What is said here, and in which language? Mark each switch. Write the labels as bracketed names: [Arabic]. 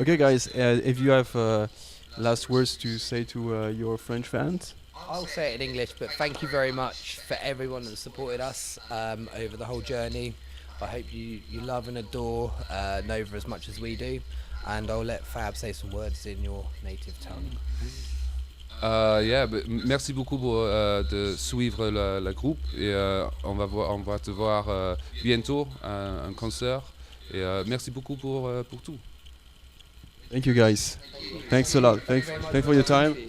[English] Okay, guys, if you have last words to say to your French fans. I'll say it in English, but thank you very much for everyone that supported us over the whole journey. I hope you love and adore Nova as much as we do, and I'll let Fab say some words in your native tongue. [French] Merci beaucoup de suivre le groupe et on va te voir bientôt un concert et merci beaucoup pour tout. [English] Thank you, guys. Thanks a lot. Thanks for your time.